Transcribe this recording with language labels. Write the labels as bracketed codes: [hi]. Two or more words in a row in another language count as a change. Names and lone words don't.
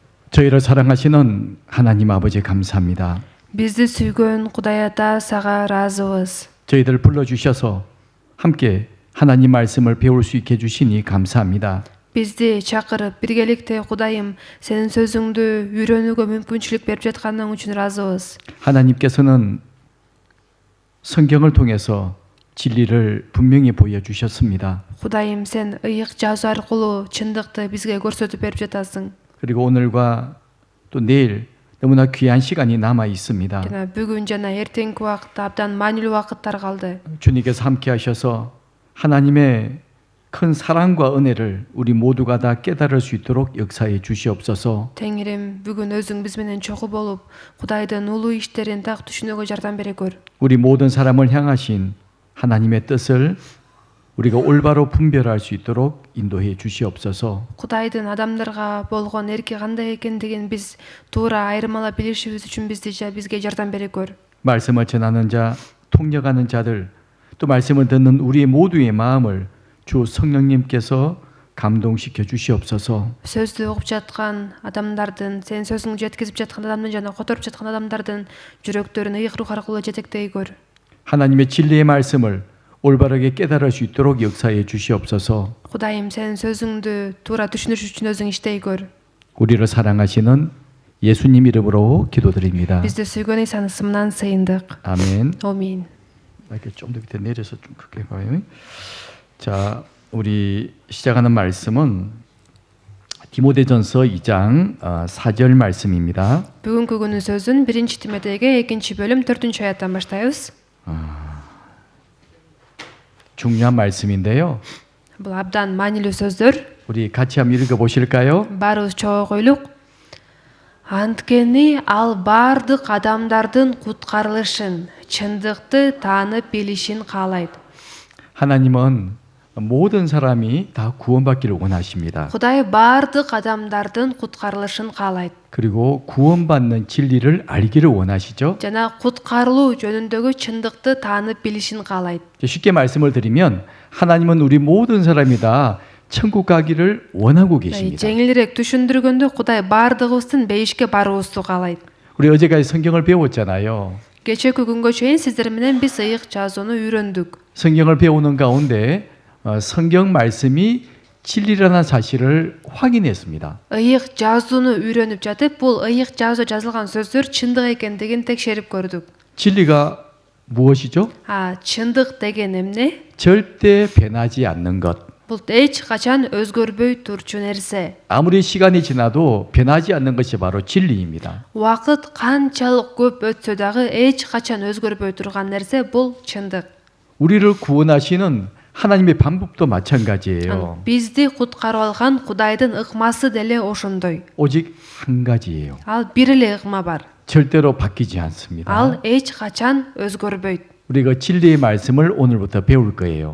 [ko] 저희를 사랑하시는 하나님 아버지 감사합니다. [ky] Bizdi suygan Құдай ата саға разыбыз. [ko] 저희들 불러주셔서 함께 하나님 말씀을 배울 수 있게 해주시니 감사합니다. [ky] Bizdi чакырып, биргеликте Құдайым, сенин сөзүңдү үйрөнүүгө мүмкүнчүлүк берип жатканың үчүн разыбыз. [ko] 하나님께서는 성경을 통해서 진리를 분명히 보여주셨습니다. [ky] Құдайым, сен ыйык жазуу аркылуу чындыкты бизге көрсөтүп берип жатасың. [ko] 그리고 오늘과 또 내일 너무나 귀한 시간이 남아 있습니다. [ky] Жана бүгүн жана эртеңки убакытта абдан маанилүү убакыттар калды. [ko] 주님께서 함께 하셔서 하나님의 큰 사랑과 은혜를 우리 모두가 다 깨달을 수 있도록 역사해 주시옵소서. [ky] Теңирим, бүгүн өзүң биз менен чогуу болуп, Кудайдын улуу иштерин так түшүнүүгө жардам бере көр. [ko] 우리 모든 사람을 향하신 하나님의 뜻을 우리가 올바로 분별할 수 있도록 인도해 주시옵소서. [ky] Кудайдын адамдарга болгон эрки кандай экендигин биз туура айырмалап билишибиз үчүн бизге жардам бере көр. [ko] 말씀을 전하는 자, 통역하는 자들, 또 말씀을 듣는 우리 모두의 마음을 주 성령님께서 감동시켜 주시옵소서. [ky] Сөздү угуп жаткан адамдардын, сен сөзүңдү жеткизип жаткан адамдын жана которуп жаткан адамдардын жүрөктөрүн ыйык рух аркылуу жетектей көр. [ko] 하나님의 진리의 말씀을 올바르게 깨달을 수 있도록 역사해 주시옵소서. [ky] Кудайым, сен сөзүңдү туура түшүнүш үчүн өзүң иштей көр. [ko] 우리를 사랑하시는 예수님 이름으로 기도드립니다. [ky] Бизди сүйгөн Исанын ысымынан сыйындык. [ko] 아멘. [ky] Амин. [ko] 이렇게 좀 더 밑에 내려서 좀 크게 봐요. 자, 우리 시작하는 말씀은 디모데전서 2장 4절 말씀입니다. [ky] Бүгүнкү күнүн сөзүн 1 Тимотейге 2 бөлүм 4 аяттан баштайбыз. [ko] 중요한 말씀인데요. [ky] Бул абдан маанилүү сөздөр. [ko] 우리 같이 한번 읽어 보실까요? [ky] Баарыбыз чогуу койлук. Анткени ал бардык адамдардын куткарылышын, чындыкты таанып билишин каалайт. [ko] 하나님은 모든 사람이 다 구원받기를 원하십니다. [ky] Кудай бардык адамдардын куткарылышын каалайт. [ko] 그리고 구원받는 진리를 알기를 원하시죠. [ky] Жана куткарылуу жөнүндөгү чындыкты таанып билишин каалайт. [ko] 쉽게 말씀을 드리면 하나님은 우리 모든 사람이 다 천국 가기를 원하고 계십니다. [ky] Жеңилирээк түшүндүргөндө Кудай бардыгыбыздын бейишке баруубузду каалайт. [ko] 우리 어제까지 성경을 배웠잖아요. [ky] Кечээки күнгө чейин сиздер менен биз ыйык жазууну үйрөндүк. [ko] 성경을 배우는 가운데 성경 말씀이 진리라는 사실을 확인했습니다. [ky] Ыйык жазууну үйрөнүп жатып, бул ыйык жазуу жазылган сөздөр чындык экендигин текшерип көрдүк. [ko] 진리가 무엇이죠? [ky] Чындык деген эмне? [ko] 절대 변하지 않는 것. [ky] Бул эч качан өзгөрбөй турчу нерсе. [ko] 아무리 시간이 지나도 변하지 않는 것이 바로 진리입니다. [ky] Убакыт канчалык көп өтсө дагы эч качан өзгөрбөй турган нерсе бул чындык. [ko] 우리를 구원하시는 하나님의 방법도 마찬가지예요. [ky] Бизди куткарып алган Кудайдын ыкмасы деле ошондой. [ko] 오직 한 가지예요. [ky] Ал бир эле ыкма бар. [ko] 절대로 바뀌지 않습니다. [ky] Ал эч качан өзгөрбөйт. [ko] 우리가 진리의 말씀을 오늘부터 배울 거예요.